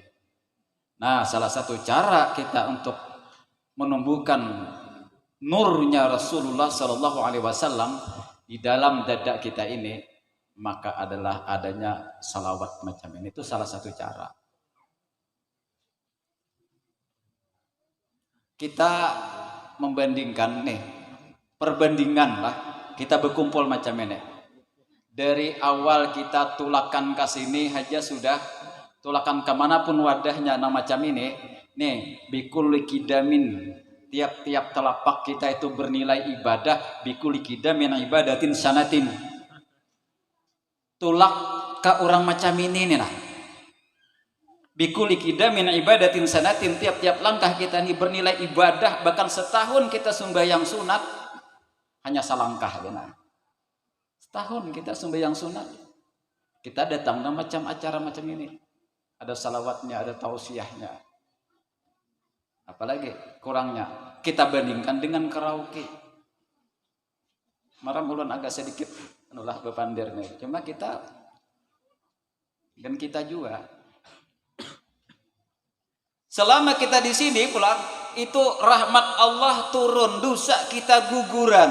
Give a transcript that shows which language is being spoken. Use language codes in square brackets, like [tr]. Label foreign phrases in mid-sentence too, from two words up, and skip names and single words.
[id] Nah salah satu cara kita untuk menumbuhkan nurnya Rasulullah [ar] صلى الله عليه وسلم [id] di dalam dada kita ini, maka adalah adanya salawat macam ini. Itu salah satu cara. Kita membandingkan nih, perbandingan lah, kita berkumpul macam ini. [bjn] Dari awal kita tulakan ke sini aja sudah, tulakan kemanapun wadahnya nah macam ini. [id] Nih, [ar] بكل قدم, [id] tiap-tiap telapak kita itu bernilai ibadah, [ar] بكل قدم عبادة سنة. [bjn] Tulak ke orang macam ini nih nah. [ar] بكل قدم عبادة سنة, [id] tiap-tiap langkah kita ini bernilai ibadah, bahkan setahun kita sembahyang sunat hanya salangkah ya nah. Setahun kita sembahyang sunat, kita datang ke macam acara macam ini, ada salawatnya, ada tausiahnya, apalagi kurangnya kita bandingkan dengan karaoke. [bjn] Marah mulun agak sedikit anulah bepandir nih, cuma kita dan kita juga selama kita di sini pulang itu rahmat Allah turun, dosa kita guguran.